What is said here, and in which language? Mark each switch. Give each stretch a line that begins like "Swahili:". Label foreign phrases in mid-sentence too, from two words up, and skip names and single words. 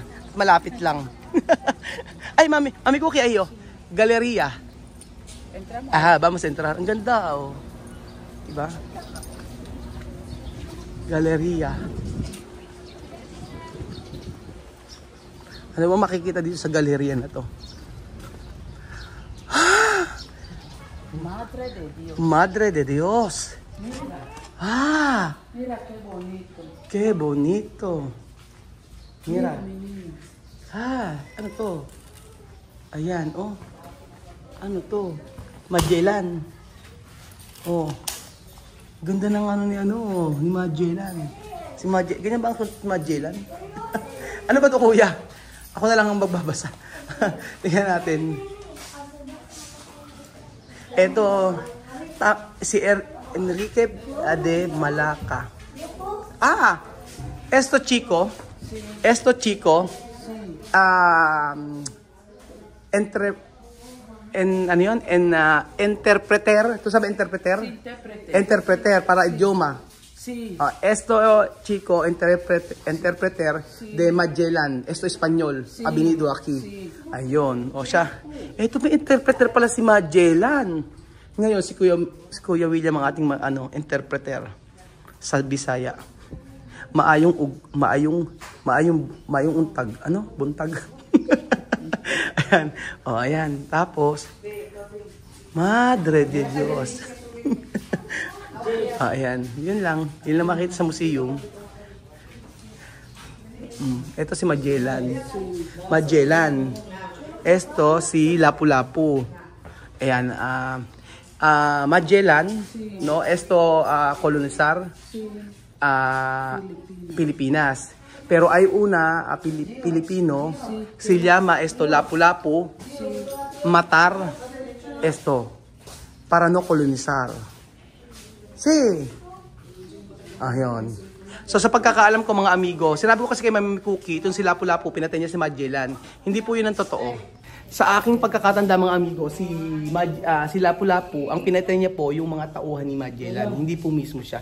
Filipino: Malapit lang. Mami Cookie, Galeria.
Spanish: Vamos a entrar.
Filipino: Ang ganda, Diba? Galeria. Ano mo makikita dito sa galeria na to?
Spanish: Madre de Dios. Madre de Dios. Mira qué bonito. Qué bonito. Mira.
Filipino: Ano to? Ayan, Ano to? Magellan. Ganda ng ni Magellan. Ganyan ba ang Magellan? Ano ba to, kuya? Ako na lang ang magbabasa. Tingnan natin. Ito, si Enrique de Malaca.
Spanish: Ah, esto chico, interpreter, ¿tú sabes interpreter? Interpreter para idioma. Sí. Esto chico, interpreter de Magellan. Esto español, abinido aquí.
Filipino: Ayun. O siya, ito may interpreter pala si Magellan. Ngayon, si Kuya William ang ating interpreter sa Bisaya.
Cebuano: Maayong untag. Ano? Buntag.
Filipino: Ayan. O, ayan. Tapos,
Spanish: Madre de Dios.
Filipino: Ayan. Yun lang. Yun lang makita sa museum. Ito si Magellan.
Spanish: Magellan. Esto si Lapu-Lapu.
Filipino: Ayan. Magellan.
Spanish: No? Esto kolonizar. Pilipinas. Pero hay una Pilipino, se llama esto Lapu-Lapu, matar esto para no kolonizar. Sí.
Filipino: Ayun. So sa pagkakaalam ko mga amigo, sinabi ko kasi kay Mami Cookie, itong si Lapu-Lapu, pinatay niya si Magellan. Hindi po yun ang totoo. Sa aking pagkakatanda mga amigo, si Lapu-Lapu, ang pinatay niya po yung mga tauhan ni Magellan. Hindi po mismo siya.